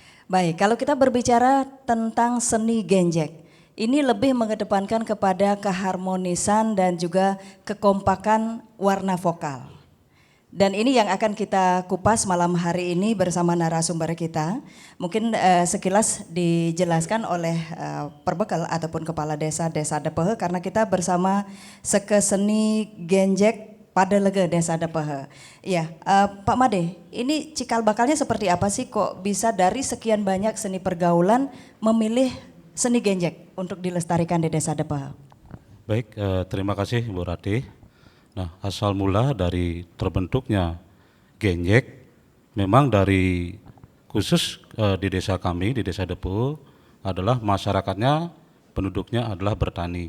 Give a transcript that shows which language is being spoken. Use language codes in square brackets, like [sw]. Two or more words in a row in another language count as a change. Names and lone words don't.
[id] Baik, kalau kita berbicara tentang seni genjek, ini lebih mengedepankan kepada keharmonisan dan juga kekompakan warna vokal. Dan ini yang akan kita kupas malam hari ini bersama narasumber kita. Mungkin sekilas dijelaskan oleh perbekal ataupun kepala desa Depehe, karena kita bersama Seke Seni Genjek Padelege Desa Depehe. Iya, Pak Made, ini cikal bakalnya seperti apa sih kok bisa dari sekian banyak seni pergaulan memilih seni genjek untuk dilestarikan di Desa Depehe? Baik, terima kasih Bu Ratih. Nah, asal mula dari terbentuknya genjek, memang dari khusus di desa kami, di Desa Depehe, adalah masyarakatnya, penduduknya adalah bertani.